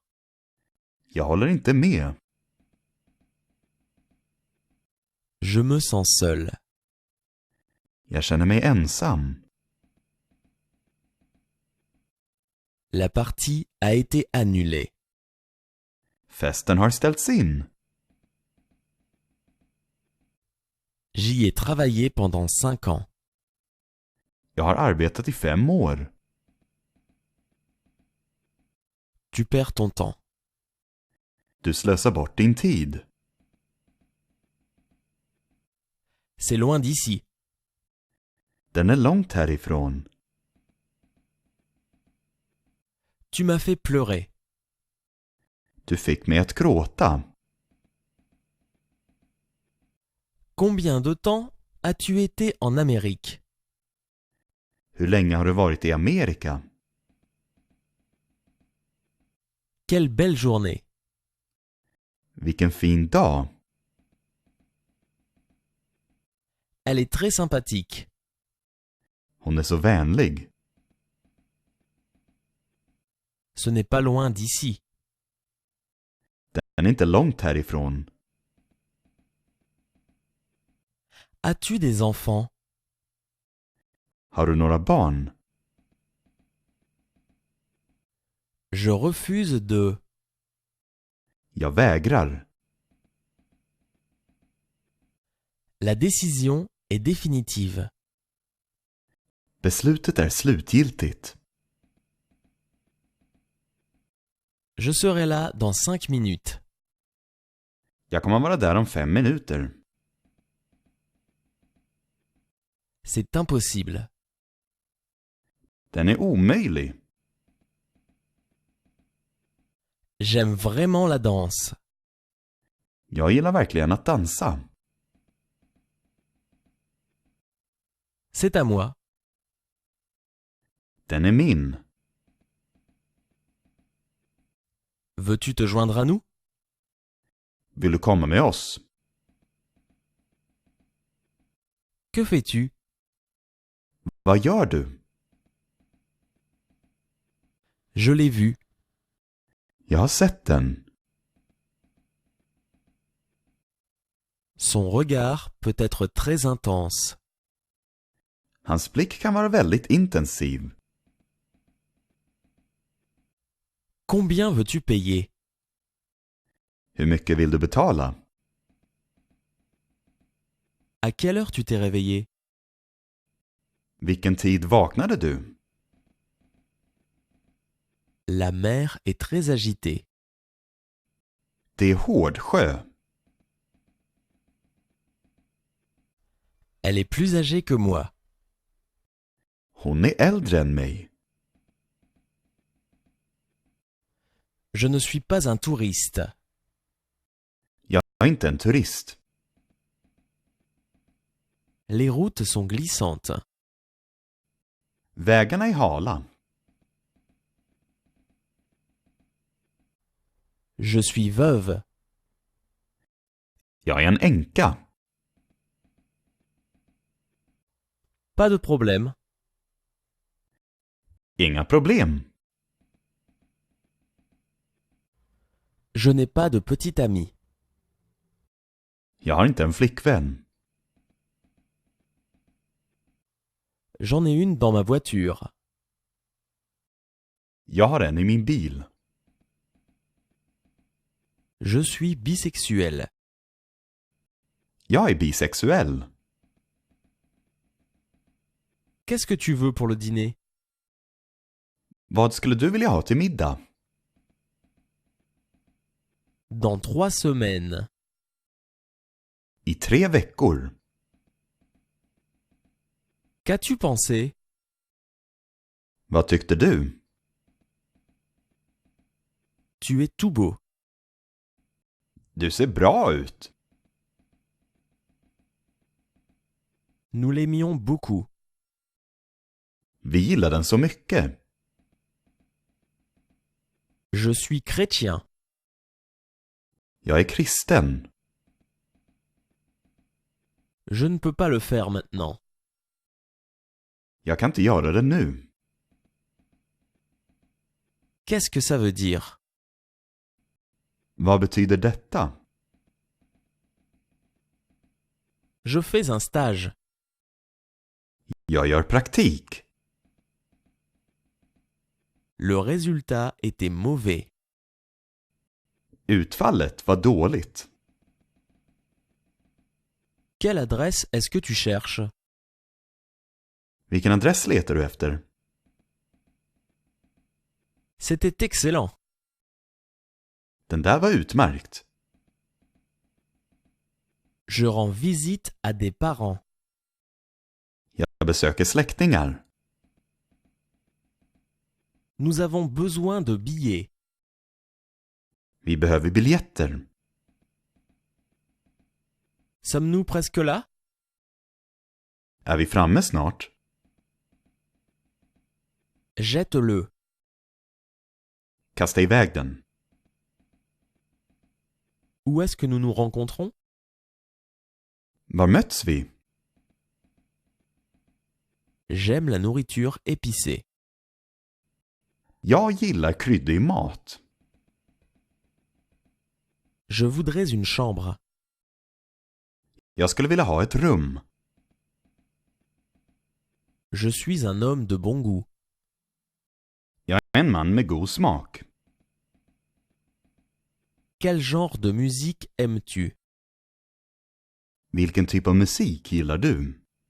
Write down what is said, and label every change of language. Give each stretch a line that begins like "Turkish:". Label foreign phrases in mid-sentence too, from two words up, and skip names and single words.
Swedish: Jag håller inte med.
French: Je me sens seul.
Swedish: Jag känner mig ensam.
French: La partie a été annulée.
Swedish: Festen har ställts in.
French: J'y ai travaillé pendant 5 ans.
Swedish: Jag har arbetat i 5 år.
French: Tu perds ton temps.
Swedish: Du slösar bort din tid.
French: C'est loin d'ici.
Swedish: Den är långt härifrån.
French: Tu m'as fait pleurer.
Swedish: Du fick mig att gråta.
French: Combien de temps as-tu été en Amérique?
Swedish: Hur länge har du varit i Amerika?
French: Quelle belle journée.
Swedish: Vilken fin dag.
French: Elle est très sympathique.
Swedish: Hon är så vänlig.
French: Ce n'est pas loin d'ici.
Swedish: Den är inte långt härifrån.
French: As-tu des enfants?
Swedish: Har du några barn?
French: Je refuse de.
Swedish: Jag vägrar.
French: La décision est définitive.
Swedish: Beslutet är slutgiltigt.
French: Je serai là dans 5 minutes.
Swedish: Jag kommer vara där om 5 minuter.
French: C'est impossible.
Swedish: Den är omöjlig.
French: J'aime vraiment la danse.
Swedish: Jag gillar verkligen att dansa.
French: C'est à moi.
Swedish: Den är min.
French: Veux-tu te joindre à nous?
Swedish: Vill du komma med oss?
French: Que fais-tu?
Swedish: Vad gör du?
French: Je l'ai vu.
Swedish: Jag har sett den.
French: Son regard peut être très intense.
Swedish: Hans blick kan vara väldigt intensiv.
French: Combien veux-tu payer?
Swedish: Hur mycket vill du betala?
French: À quelle heure tu t'es réveillé?
Swedish: Vilken tid vaknade du?
French: La mer est très agitée.
Swedish: Det är hård sjö.
French: Elle est plus âgée que moi.
Swedish: Hon är äldre än mig.
French: Je ne suis pas un touriste.
Swedish: Jag är inte en turist.
French: Les routes sont glissantes.
Swedish: Vägarna är hala.
French: Je suis veuve.
Swedish: Jag är en änka.
French: Pas de problème.
Swedish: Inga problem.
French: Je n'ai pas de petite amie.
Swedish: Jag har inte en flickvän.
French: J'en ai une dans ma voiture.
Swedish: Jag har en i min bil.
French: Je suis bisexuel.
Swedish: Jag är bisexuell.
French: Qu'est-ce que tu veux pour le dîner?
Swedish: Vad skulle du vilja ha till middag?
French: Dans 3 semaines.
Swedish: I 3 veckor.
French: Qu'as-tu pensé?
Swedish: Vad tyckte du?
French: Tu es tout beau.
Swedish: Du ser bra ut.
French: Nous l'aimions beaucoup.
Swedish: Vi gillar den så mycket.
French: Je suis chrétien.
Swedish: Jag är kristen.
French: Je ne peux pas le faire maintenant.
Swedish: Jag kan inte göra det nu.
French: Qu'est-ce que ça veut dire?
Swedish: Vad betyder detta?
French: Je fais un stage.
Swedish: Jag gör praktik.
French: Le résultat était mauvais.
Swedish: Utfallet var dåligt.
French: Quelle adresse est-ce que tu cherches?
Swedish: Vilken adress letar du efter?
French: C'était excellent.
Swedish: Den där var utmärkt.
French: Je rends visite à des parents.
Swedish: Jag besöker släktingar.
French: Nous avons besoin de billets.
Swedish: Vi behöver biljetter.
French: Sommes-nous presque là?
Swedish: Är vi framme snart?
French: Jette-le.
Swedish: Kasta iväg den.
French: Où est-ce que nous nous rencontrons?
Swedish: Var möts vi?
French: J'aime la nourriture épicée.
Swedish: Jag gillar kryddig mat.
French: Je voudrais une chambre.
Swedish: Jag skulle vilja ha ett rum.
French: Je suis un homme de bon goût.
Swedish: Jag är En man med god smak.
French: Quel genre de musique aimes-tu?
Swedish: Vilken typ av musik gillar du?